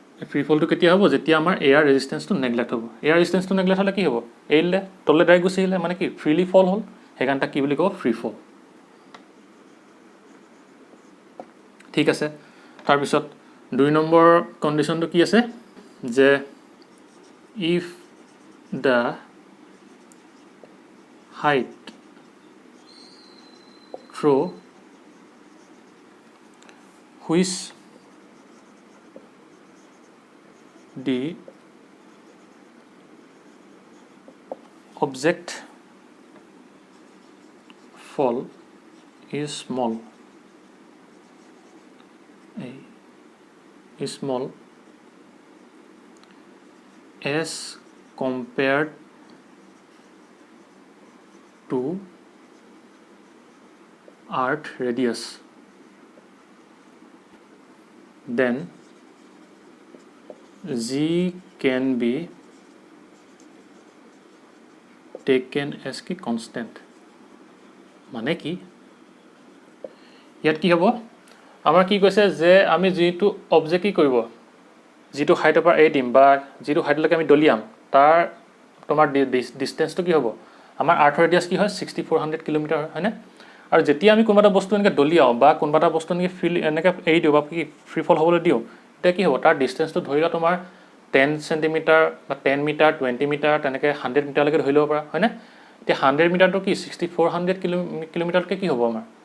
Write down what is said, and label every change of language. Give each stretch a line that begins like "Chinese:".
Assamese: Free ফলটো কেতিয়া হ'ব, যেতিয়া আমাৰ এয়াৰ ৰেজিষ্টেঞ্চটো নেগলেক্ট হ'ব। এয়াৰ ৰেজিষ্টেঞ্চটো নেগলেক্ট হ'লে কি হ'ব, এৰিলে তললৈ ডাইৰেক্ট গুচি আহিলে, মানে কি ফ্ৰীলি ফল হ'ল, সেইকাৰণে তাক কি বুলি ক'ব, ফ্ৰী ফল, ঠিক আছে। তাৰপিছত 2 নম্বৰ কণ্ডিশ্যনটো কি আছে, যে
English: if the height through which the object fall is small as compared to earth radius, then g can be taken as
Assamese: কি
English: constant.
Assamese: মানে কি ইয়াত কি হ'ব আমাৰ কি কৈছে যে আমি যিটো অবজেক্ট কি কৰিব যিটো হাইটৰ পৰা এৰি দিম বা যিটো হাইটলৈকে আমি দলিয়াম তাৰ তোমাৰ ডিষ্টেন্সটো কি হ'ব আমাৰ আৰ্থৰ ৰেডিয়াছ কি হয় 6400 কিলোমিটাৰ হয়নে আৰু যেতিয়া আমি কোনোবা এটা বস্তু এনেকৈ দলিয়াওঁ বা কোনোবা এটা বস্তু এনেকৈ এনেকৈ এৰি দিওঁ বা কি ফ্ৰী ফল হ'বলৈ দিওঁ তেতিয়া কি হ'ব তাৰ ডিষ্টেন্সটো ধৰি লোৱা তোমাৰ 10 সেন্টিমিটাৰ বা 10 মিটাৰ 20 মিটাৰ তেনেকৈ 100 মিটাৰলৈকে ধৰি ল'ব পৰা হয়নে এতিয়া 100 মিটাৰটো কি 6400 কিলোমিটাৰলৈকে কি হ'ব আমাৰ